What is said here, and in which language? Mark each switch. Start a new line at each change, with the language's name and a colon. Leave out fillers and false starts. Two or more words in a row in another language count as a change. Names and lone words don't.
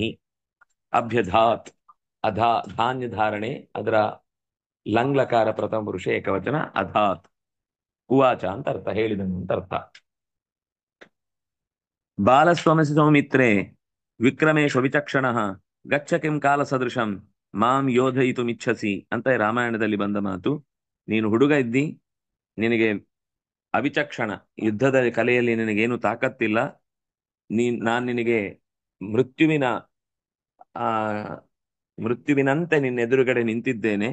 Kannada: ಅಭ್ಯಧಾತ್ ಅಧಾ ಧಾನ್ಯ ಧಾರಣೆ, ಅದರ ಲಂಗ್ಲಕಾರ ಪ್ರಥಮ ಪುರುಷ ಏಕವಚನ ಅಧಾತ್. ಉವಾಚ ಅಂತ ಅರ್ಥ, ಹೇಳಿದನು ಅಂತ ಅರ್ಥ.
Sanskrit: ಬಾಲಸ್ವಮಸಿ ಸೌಮಿತ್ರೇ ವಿಕ್ರಮೇಶು ವಿಚಕ್ಷಣ ಗಚ್ಚ ಕಿಂ ಕಾಲ ಸದೃಶಂ ಮಾಂ ಯೋಧಯಿತುಮಿಚ್ಛಸಿ
Kannada: ಅಂತ ರಾಮಾಯಣದಲ್ಲಿ ಬಂದ ಮಾತು. ನೀನು ಹುಡುಗ ಇದ್ದಿ, ನಿನಗೆ ಅವಿಚಕ್ಷಣ, ಯುದ್ಧದ ಕಲೆಯಲ್ಲಿ ನಿನಗೇನು ತಾಕತ್ತಿಲ್ಲ. ನಾನ್ ನಿನಗೆ ಮೃತ್ಯುವಿನ ಆ ಮೃತ್ಯುವಿನಂತೆ ನಿನ್ನ ಎದುರುಗಡೆ ನಿಂತಿದ್ದೇನೆ.